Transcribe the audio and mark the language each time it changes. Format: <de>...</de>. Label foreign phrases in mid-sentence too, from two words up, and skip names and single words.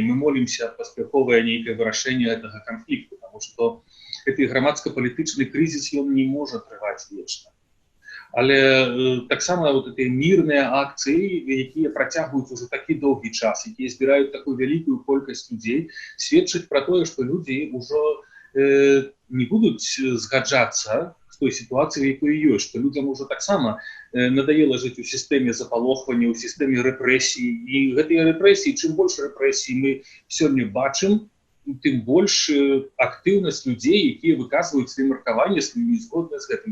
<be>Мы молімся паспяховае нейкае вырашэнне гэтага канфлікту, таму што гэты грамадска-палітычны крызіс, ён не можа трываць вечна. Але таксама гэтыя мірныя акцыі, якія працягваюць ужо такі доўгі час, якія збіраюць такую вялікую колькасць людзей, сведчаць пра тое, што людзі ўжо не будуць згаджацца з той</be> <uk>ситуації, в якої є, що людям уже так само надоело жити у системі запалохування, у системі репресій. І цієї репресії, чим більше репресій ми сьогодні бачимо, тим більше активність людей, які виказують свої маркування, свої незгодні з цим.</uk>